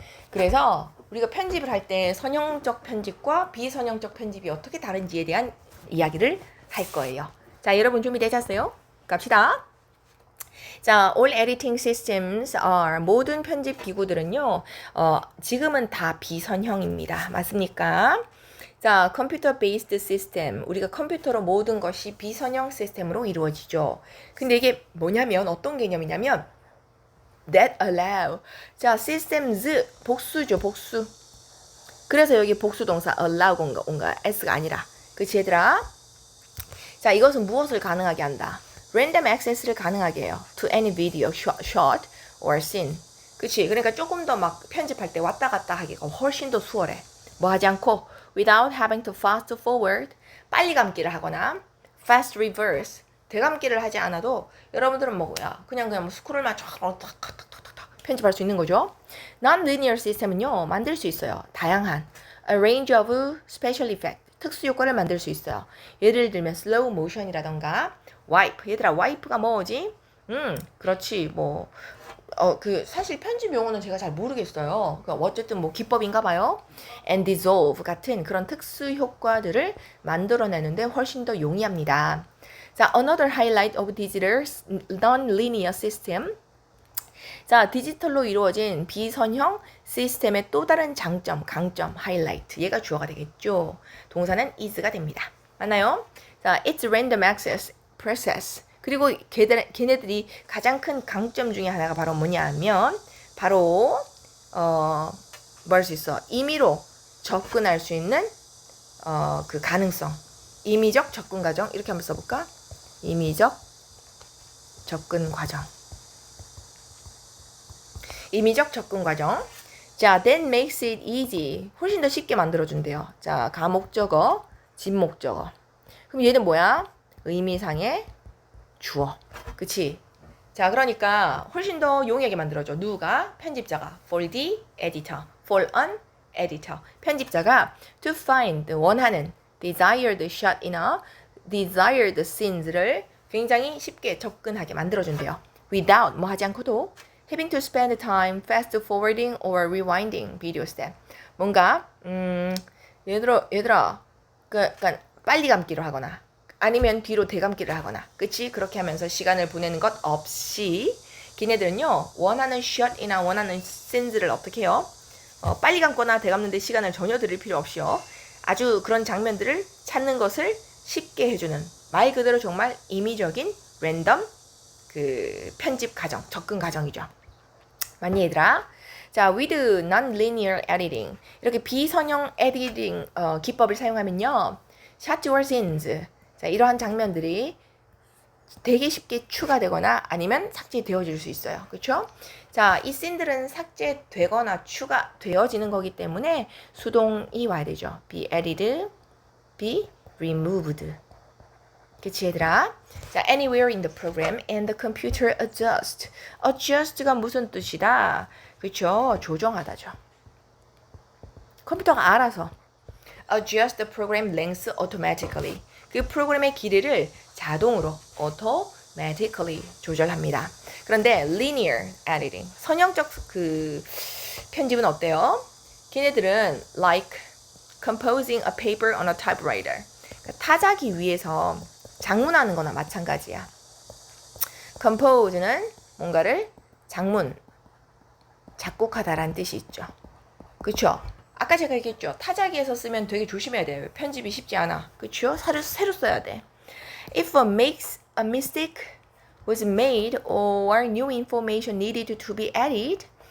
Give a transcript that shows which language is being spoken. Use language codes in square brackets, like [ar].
[ko] 그래서 우리가 편집을 할 때 선형적 편집과 비선형적 편집이 어떻게 다른지에 대한 이야기를 할 거예요. 자, 여러분 준비되셨어요? 갑시다. [en] 자, all editing systems are [ko] 모든 편집 기구들은요. 지금은 다 비선형입니다. 맞습니까? [en] 자, computer based system. [ko] 우리가 컴퓨터로 모든 것이 비선형 시스템으로 이루어지죠. 근데 이게 뭐냐면 어떤 개념이냐면 [en] that allow. [ko] 자, systems 복수죠, 복수. 그래서 여기 복수 동사 allow 온가 s가 아니라. 그치 얘들아? 자, 이것은 무엇을 가능하게 한다? random access를 가능하게 해요. [en] to any video, shot or scene. [ko] 그치? 그러니까 조금 더 막 편집할 때 왔다 갔다 하기가 훨씬 더 수월해. 뭐 하지 않고 [en] without having to fast forward, [ko] 빨리 감기를 하거나 [en] fast reverse, [ko] 되감기를 하지 않아도 여러분들은 뭐야? 그냥 뭐 스크롤만 탁탁탁탁탁 편집할 수 있는 거죠. Non-linear system은요, 만들 수 있어요. 다양한 [en] a range of special effect, [ko] 특수 효과를 만들 수 있어요. 예를 들면 slow motion이라던가 wipe. 얘들아, wipe가 뭐지? 그렇지. 뭐 사실 편집 용어는 제가 잘 모르겠어요. 어쨌든 뭐 기법인가 봐요. [en] and dissolve [ko] 같은 그런 특수 효과들을 만들어내는데 훨씬 더 용이합니다. [en] 자, another highlight of digital non-linear system. [ko] 자, 디지털로 이루어진 비선형 시스템의 또 다른 장점, 강점, 하이라이트. 얘가 주어가 되겠죠. 동사는 is가 됩니다. 맞나요? [en] 자, it's random access process. [ko] 그리고 걔네들이 가장 큰 강점 중에 하나가 바로 뭐냐면 바로 뭐 할 수 있어? 임의로 접근할 수 있는 그 가능성. 임의적 접근 과정. 이렇게 한번 써볼까? 임의적 접근 과정. 임의적 접근 과정. 자, [en] that makes it easy. [ko] 훨씬 더 쉽게 만들어준대요. 자, 가목적어, 진목적어. 그럼 얘는 뭐야? 의미상의 주어. 그치? 자, 그러니까 훨씬 더 용이하게 만들어줘. 누가? 편집자가. [en] For the editor. For an editor. [ko] 편집자가 to find, 원하는 [en] desired shot [ko] 이나 [en] desired scenes [ko] 를 굉장히 쉽게 접근하게 만들어준대요. [en] Without, [ko] 뭐 하지 않고도 [en] having to spend time fast forwarding or rewinding video step. [ko] 뭔가 얘들아 그러니까 빨리 감기를 하거나 아니면 뒤로 되감기를 하거나 그치? 그렇게 하면서 시간을 보내는 것 없이 걔네들은요 원하는 샷이나 원하는 씬즈를 어떻게 해요? 빨리 감거나 되감는데 시간을 전혀 들일 필요 없이요 아주 그런 장면들을 찾는 것을 쉽게 해주는 말 그대로 정말 임의적인 랜덤 그 편집 과정, 접근 과정이죠. 맞니 얘들아? 자, [en] with non-linear editing [ko] 이렇게 비선형 에디팅 기법을 사용하면요 [en] shot or scenes [ko] 자, 이러한 장면들이 되게 쉽게 추가되거나 아니면 삭제되어질 수 있어요. 그렇죠? 자, 이 씬들은 삭제되거나 추가되어지는 거기 때문에 수동이 와야 되죠. [en] be edited, be removed. [ko] 그치 얘들아? [en] 자, anywhere in the program and the computer adjust. [ko] adjust가 무슨 뜻이다? 그쵸? 조정하다죠. 컴퓨터가 알아서 [en] adjust the program length automatically. [ko] 그 프로그램의 길이를 자동으로 automatically 조절합니다. 그런데 linear editing, 선형적 그 편집은 어때요? 걔네들은 [en] like composing a paper on a typewriter. [ko] 그러니까 타자기 위에서 장문하는 거나 마찬가지야. compose는 뭔가를 작곡하다라는 뜻이 있죠. 그쵸? 아까 제가 얘기했죠. 타자기에서 쓰면 되게 조심해야 돼요. 편집이 쉽지 않아. 그쵸? 새로 써야 돼. [en] If a mistake was made or new information needed to be added.